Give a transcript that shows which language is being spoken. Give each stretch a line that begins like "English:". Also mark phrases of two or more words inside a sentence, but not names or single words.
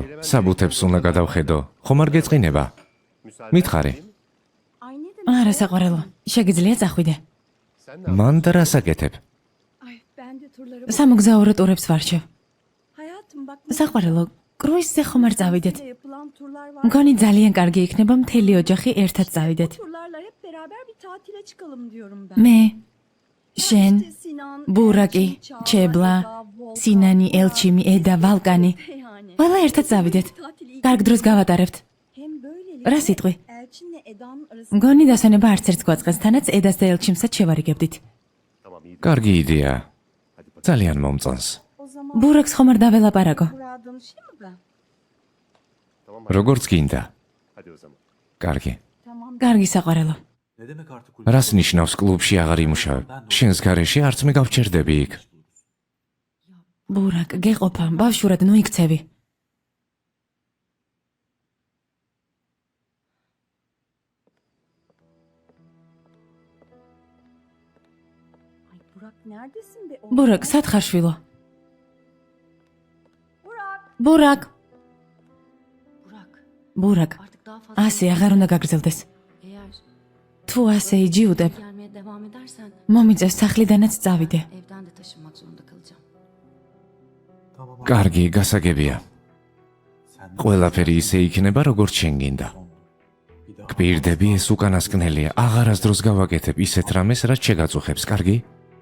Georgian: საბუთებს უნდა გადავხედო. ხომ არ გეწყინება? მითხარი. არა, საყვარელო, შეგიძლია წახვიდე. მან და რას აკეთებ?
Turkish: Ay ben de turlara
Georgian: სამოგზაურო ტურებს ვარჩევ.
Turkish: Hayatım bak
Georgian: საყვარელო, კრუიზზე ხომ არ წავიდეთ?
Turkish: ne yapılan turlar var.
Georgian: მგონი ძალიან კარგი იქნება მთელი ოჯახი ერთად წავიდეთ.
Turkish: Turlarla hep beraber bir tatile çıkalım diyorum ben.
Georgian: მე, შენ,
Turkish: İşte Sinan,
Georgian: ბურაკი,
Turkish: Elçin, Çağla,
Georgian: ჩებლა,
Turkish: Eda, Volkan,
Georgian: სინანი,
Turkish: Burak.
Georgian: ელჩიმი, ედა, ვალკანი.
Turkish: Yani.
Georgian: ყველა ერთად წავიდეთ.
Turkish: Tatili
Georgian: კარგ დროს გავატარებთ.
Turkish: hem böylelikle
Georgian: რა სიტყვი?
Turkish: Elçinle Eda'nın arasında
Georgian: მგონი დასვენება არც ერთს გვაწყეს, თანაც ედას და ელჩიმსაც შევარიგებდით. კარგი იდეა. ძალიან მომწონს.
Turkish: o zaman
Georgian: ბურაკს ხომ არ დაველაპარაკო?
Turkish: Burak'a danışayım mı ben?
Georgian: როგორც გინდა. კარგი. კარგი საყვარელო. რას ნიშნავს კლუბში აღარ იმუშავებ? შენს გარეშე არც მე გავჩერდები იქ. ბურაკ, გეყოფა, ბავშვურად ნუ იქცევი.
Turkish: Ay Burak neredesin be?
Georgian: ბურაკ, სად ხარ შვილო?
Turkish: Burak.
Georgian: ბურაკ,
Turkish: Burak
Georgian: ბურაკ,
Turkish: artık daha fazla
Georgian: ასე აღარ უნდა გაგრძელდეს.
Turkish: eğer
Georgian: თუ ასე იჯიუდებ,
Turkish: gelmeye devam edersen
Georgian: მომიწევს სახლიდანაც წავიდე.
Turkish: evden de taşınmak zorunda kalacağım.
Georgian: კარგი, გასაგებია. ყველაფერი ისე იქნება, როგორც შენ გინდა. გპირდები, ეს უკანასკნელია. აღარასდროს გავაკეთებ ისეთ რამეს, რაც შეგაწუხებს, კარგი?